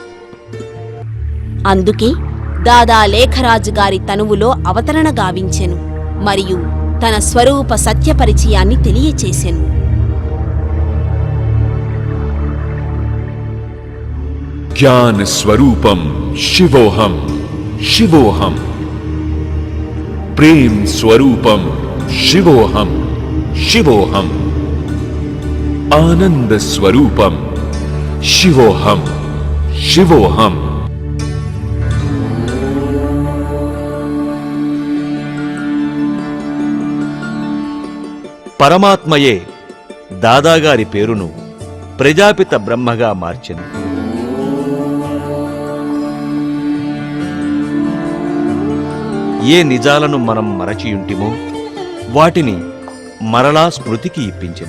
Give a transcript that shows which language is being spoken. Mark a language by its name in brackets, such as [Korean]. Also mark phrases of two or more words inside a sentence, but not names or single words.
[Telugu] అందుకే దాదా లేఖరాజు గారి తనువులో అవతరణ గావించెను మరియు తన స్వరూప సత్యపరిచయాన్ని తెలియచేసెను. [Sanskrit] జ్ఞాన స్వరూపం శివోహం శివోహం. ప్రేమ్ స్వరూపం शिवोऽहम् शिवोऽहम् आनंद स्वरूपम शिवोऽहम् शिवोऽहम्। [Telugu] పరమాత్మయే దాదాగారి పేరును ప్రజాపిత బ్రహ్మగా మార్చెను. ఏ నిజాలను మనం మరచియుంటిమో వాటిని మరలా స్మృతికి ఇప్పించెను.